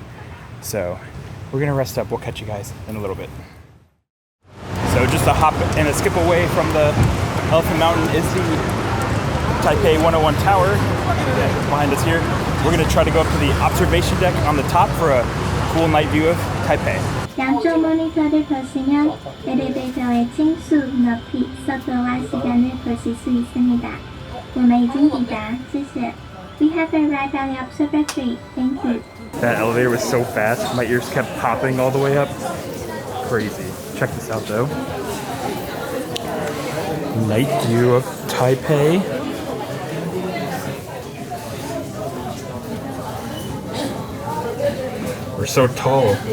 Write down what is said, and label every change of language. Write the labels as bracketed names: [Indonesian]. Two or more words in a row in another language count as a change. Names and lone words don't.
[English] So we're gonna rest up. We'll catch you guys in a little bit. So just a hop and a skip away from the Elephant Mountain is the Taipei 101 Tower. Behind us here. We're gonna try to go up to the observation deck on the top for a cool night view of Taipei. [Korean] 양쪽 모니터를 보시면 엘리베이터의 층수, 높이, 속도와 시간을 보실 수 있습니다. [Chinese] 我们已经抵达，谢谢. [English] We have arrived at the observatory. Thank you. That elevator was so fast, my ears kept popping all the way up. Crazy. Check this out though. Night view of Taipei. We're so tall.